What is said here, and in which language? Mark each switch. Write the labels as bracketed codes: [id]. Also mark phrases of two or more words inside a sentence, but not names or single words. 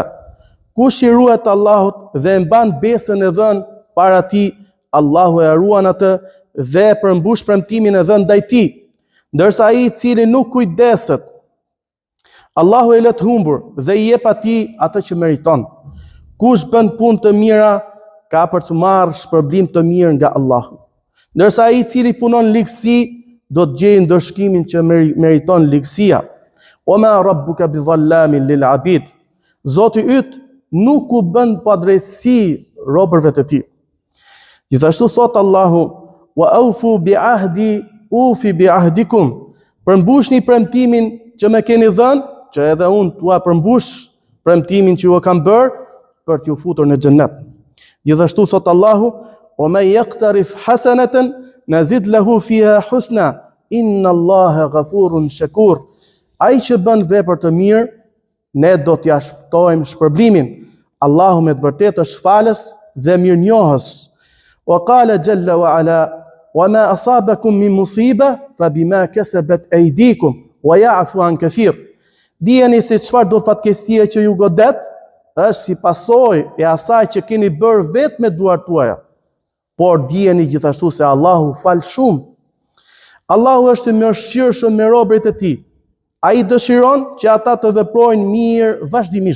[sq] Kush i ruhet Allahut dhe e mban besën e dhënë para tij, Allahu e ruan atë dhe përmbush premtimin e dhënë ndaj tij, ndërsa ai i cili nuk kujdeset, Allahu e lë të humbur dhe i jep atij atë që meriton. Kush bën punë të mira ka për të marrë shpërblim të mirë nga Allahu, ndërsa ai i cili punon ligësi do të gjejë ndëshkimin që meriton ligësia. [ar] "وما ربك بظلام للعبيد." [sq] Zoti yt nuk u bën pa drejtësi robërve të tij. Gjithashtu thot Allahu: [ar] "وأوفوا بعهدي أوف بعهدكم." [sq] Përmbushni premtimin që më keni dhënë, që edhe unë t'ua përmbush premtimin që ju kam bërë për t'ju futur në xhennet. Gjithashtu thot Allahu: [ar] "ومن يقترف حسنة نزد له فيها حسنا إن الله غفور شكور." [sq] Ai që bën vepër të mirë, ne do t'ia shpëtojmë shpërblimin. Allahu me të vërtetë është falës dhe mirënjohës. [ar] وقال جل وعلا وما أصابكم من مصيبة فبما كسبت أيديكم ويعفو عن كثير." [sq] Dijeni se çfarë do fatkesie që ju godet është si pasojë e asaj që keni bërë vetë me duart tuaja. Por dijeni gjithashtu se Allahu fal shumë. Allahu është i mëshirshëm me robërit e tij. Ai dëshiron që ata të veprojnë mirë vazhdimisht.